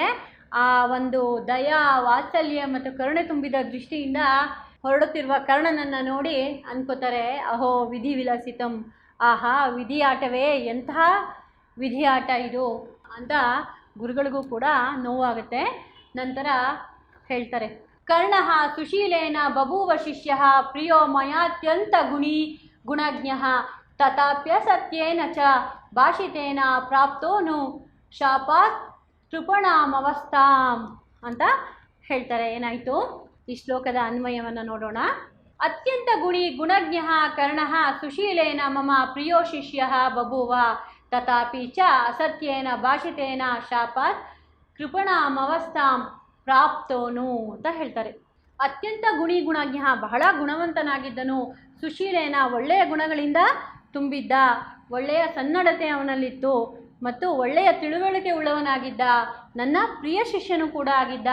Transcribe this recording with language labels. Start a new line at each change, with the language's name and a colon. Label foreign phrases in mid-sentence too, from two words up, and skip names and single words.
Kannada: ಆ ಒಂದು ದಯಾ ವಾತ್ಸಲ್ಯ ಮತ್ತು ಕರುಣೆ ತುಂಬಿದ ದೃಷ್ಟಿಯಿಂದ ಹೊರಡುತ್ತಿರುವ ಕರ್ಣನನ್ನು ನೋಡಿ ಅನ್ಕೋತಾರೆ,
Sanskrit: ಅಹೋ ವಿಧಿ ವಿಲಾಸಿತಂ,
Kannada: ಆಹಾ ವಿಧಿಯಾಟವೇ, ಎಂತಹ ವಿಧಿಯಾಟ ಇದು ಅಂತ ಗುರುಗಳಿಗೂ ಕೂಡ ನೋವಾಗುತ್ತೆ. ನಂತರ ಹೇಳ್ತಾರೆ,
Sanskrit: ಕರ್ಣ ಸುಶೀಲೇನ ಬಭೂವ ಶಿಷ್ಯ ಪ್ರಿಯೋ ಮಯಾತ್ಯಂತ ಗುಣಜ್ಞ ತಥಾಪ್ಯ ಸತ್ಯೇನ ಚ ಭಾಷಿತೇನ ಪ್ರಾಪ್ತೋನು ಶಾಪಾತ್ ಕೃಪಣಾಮವಸ್ಥಾಂ
Kannada: ಅಂತ ಹೇಳ್ತಾರೆ. ಏನಾಯಿತು? ಈ ಶ್ಲೋಕದ ಅನ್ವಯವನ್ನು ನೋಡೋಣ.
Sanskrit: ಅತ್ಯಂತ ಗುಣಜ್ಞ ಕರ್ಣ ಸುಶೀಲೇನ ಮಮ ಪ್ರಿಯೋ ಶಿಷ್ಯ ಬಭೂವ ತಥಾಪಿ ಚ ಅಸತ್ಯೇನ ಭಾಷಿತೇನ ಶಾಪಾತ್ ಕೃಪಣಾಮವಸ್ಥಾಂ ಪ್ರಾಪ್ತೋನು
Kannada: ಅಂತ ಹೇಳ್ತಾರೆ. ಅತ್ಯಂತ ಗುಣಿಗುಣಜ್ಞ, ಬಹಳ ಗುಣವಂತನಾಗಿದ್ದನು, ಸುಶೀಲೇನ, ಒಳ್ಳೆಯ ಗುಣಗಳಿಂದ ತುಂಬಿದ್ದ, ಒಳ್ಳೆಯ ಸನ್ನಡತೆ ಅವನಲ್ಲಿತ್ತು ಮತ್ತು ಒಳ್ಳೆಯ ತಿಳುವಳಿಕೆ ಉಳ್ಳವನಾಗಿದ್ದ, ನನ್ನ ಪ್ರಿಯ ಶಿಷ್ಯನು ಕೂಡ ಆಗಿದ್ದ.